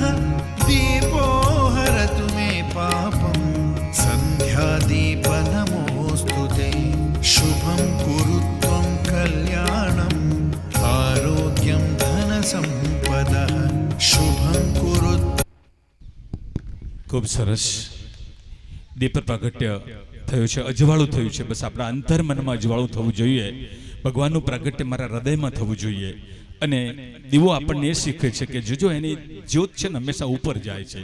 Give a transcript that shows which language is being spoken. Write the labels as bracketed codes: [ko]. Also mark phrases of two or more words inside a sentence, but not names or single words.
[sa] दीपो हरतु मे पापं सन्ध्यादीप नमोस्तुते. शुभं कुरु त्वं कल्याणं आरोग्यं धन संपदः. शुभं कुरु. [gu] ખૂબ સરસ દીપ પ્રાગટ્ય થયું છે, અજવાળું થયું છે. બસ આપણા અંતર્મનમાં અજવાળું થવું જોઈએ. ભગવાનનું પ્રાગટ્ય મારા હૃદયમાં થવું જોઈએ. અને દીવો આપણને એ શીખે છે કે જો એની જ્યોત છે ને હંમેશા ઉપર જાય છે.